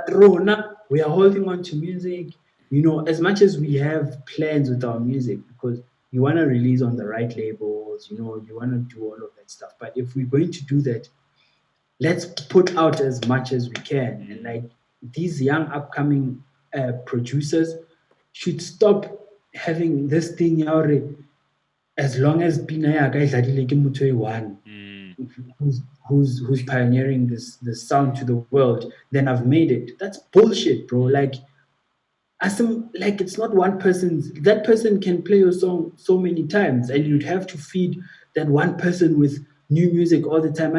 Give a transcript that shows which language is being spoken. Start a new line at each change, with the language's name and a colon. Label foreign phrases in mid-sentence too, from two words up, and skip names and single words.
English: But Rona, we are holding on to music, you know, as much as we have plans with our music because you want to release on the right labels, you know, you want to do all of that stuff. But if we're going to do that, let's put out as much as we can. And mm, like these young upcoming producers should stop having this thing, as long as
Southern Sotho: Pina ya ka e dladile ke motho e one mm,
English: who's pioneering this sound to the world, then I've made it. That's bullshit, bro. mm, Like like it's not one person's that person can play your song so many times and you'd mm, have to feed that one person with new music all the time.